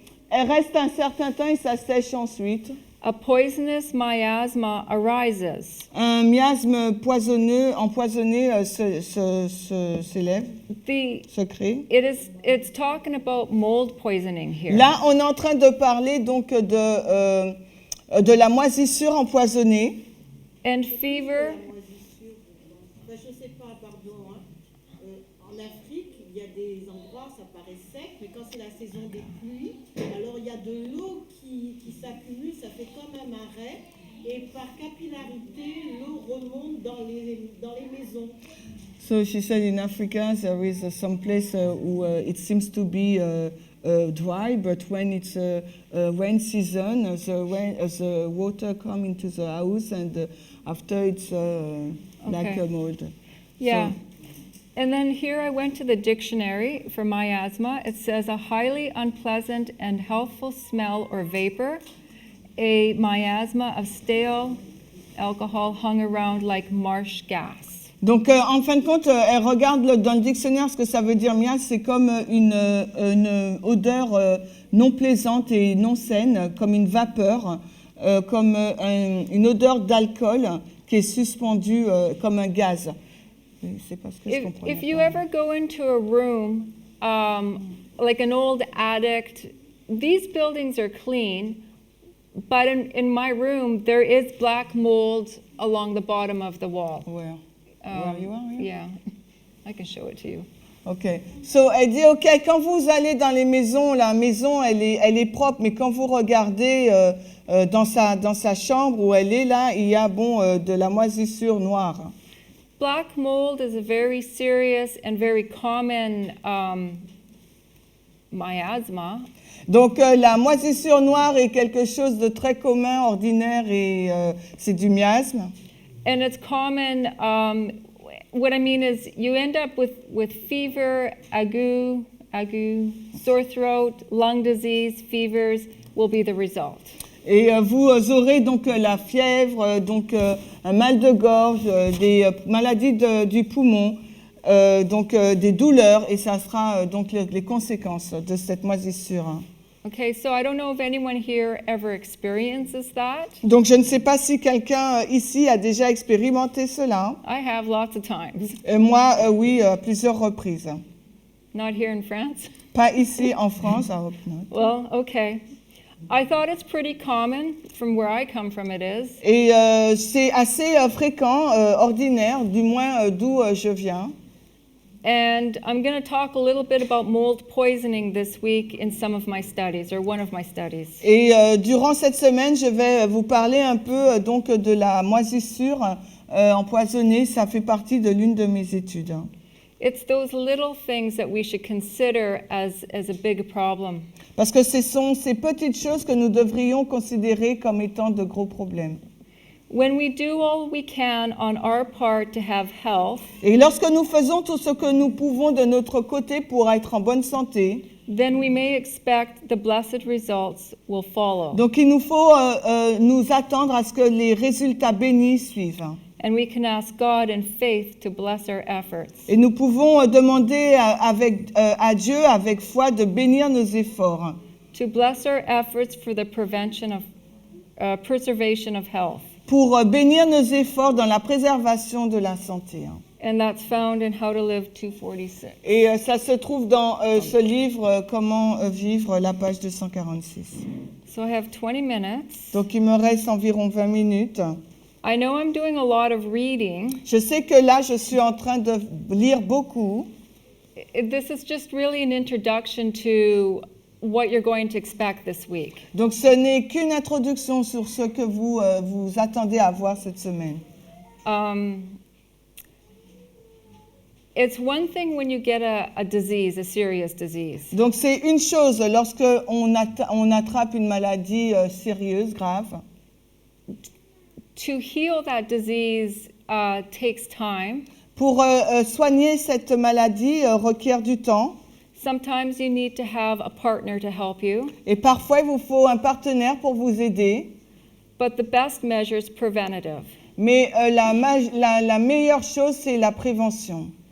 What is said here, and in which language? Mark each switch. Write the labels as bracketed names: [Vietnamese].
[French] elle reste un certain temps et ça sèche ensuite. [English] a poisonous miasma arises. [French] Un miasme empoisonné s'élève, se crée. [English] It's talking about mold poisoning here. [French] Là, on est en train de parler donc de la moisissure empoisonnée. [English] And fever. [French] Je ne sais pas, pardon. En Afrique, il y a des endroits, ça paraît sec, mais quand c'est la saison des pluies, alors il y a de l'eau qui s'accumule, ça fait comme un marais, et par capillarité, l'eau remonte dans les maisons. [English] So she said in Africa there is some place [French] où [English] it seems to be dry, but when it's rain season, the water come into the house, and after it's like a mold. Yeah. So, And then here I went to the dictionary for miasma. It says a highly unpleasant and healthful smell or vapor, a miasma of stale alcohol hung around like marsh gas. [French] donc, en fin de compte, elle regarde dans le dictionnaire ce que ça veut dire miasme. C'est comme une odeur non plaisante et non saine, comme une vapeur, comme une odeur d'alcool qui est suspendue comme un gaz. C'est pas ce que je comprenais [English] If you [French] pas. [English] ever go into a room, like an old attic, these buildings are clean, but in my room there is black mold along the bottom of the wall. Where you are, yeah? Yeah, I can show it to you. Ok. [French] So, elle dit, ok, quand vous allez dans les maisons, la maison, elle est propre, mais quand vous regardez dans sa chambre où elle est là, il y a de la moisissure noire. [English] Black mold is a very serious and very common miasma. [French] Donc, la moisissure noire est quelque chose de très commun, ordinaire, et c'est du miasme. [English] And it's common, what I mean is you end up with fever, ague, sore throat, lung disease, fevers will be the result. [French] Et vous aurez donc la fièvre, donc un mal de gorge, des maladies du poumon, donc des douleurs, et ça sera donc les conséquences de cette moisissure. [English] Okay, so I don't know if anyone here ever experiences that. [French] Donc je ne sais pas si quelqu'un ici a déjà expérimenté cela. [English] I have lots of times. [French] Moi, oui, à plusieurs reprises. [English] Not here in France. [French] Pas ici en France, [English] I hope not. Well, okay. I thought it's pretty common. From where I come from, it is. [French] Et c'est assez fréquent, ordinaire, du moins d'où je viens. [English] And I'm going to talk a little bit about mold poisoning this week in some of my studies, or one of my studies. [French] Et durant cette semaine, je vais vous parler un peu donc de la moisissure empoisonnée. Ça fait partie de l'une de mes études. [English] It's those little things that we should consider as a big problem. [French] Parce que ce sont ces petites choses que nous devrions considérer comme étant de gros problèmes. [English] When we do all we can on our part to have health, [French] Et lorsque nous faisons tout ce que nous pouvons de notre côté pour être en bonne santé, [English] then we may expect the blessed results will follow. [French] donc il nous faut nous attendre à ce que les résultats bénis suivent. [English] And we can ask God in faith to bless our efforts. [French] Et nous pouvons demander à Dieu avec foi de bénir nos efforts, [English] To bless our efforts for the prevention of preservation of health. [French] pour bénir nos efforts dans la préservation de la santé. [English] And that's found in How to Live 246. [French] Et ça se trouve dans ce livre, Comment vivre, la page 246. [English] So I have 20 minutes. [French] Donc il me reste environ 20 minutes. [English] I know I'm doing a lot of reading. [French] Je sais que là, je suis en train de lire beaucoup. [English] This is just really an introduction to what you're going to expect this week. [French] Donc ce n'est qu'une introduction sur ce que vous vous attendez à voir cette semaine. [English] It's one thing when you get a disease, a serious disease. [French] Donc c'est une chose lorsque on attrape une maladie sérieuse, grave. [English] To heal that disease takes time. [French] Pour soigner cette maladie requiert du temps. [English] Sometimes you need to have a partner to help you. [French] Et parfois, il vous faut un partenaire pour vous aider. [English] But the best measure is preventative. [French] Mais la meilleure chose, c'est la prévention.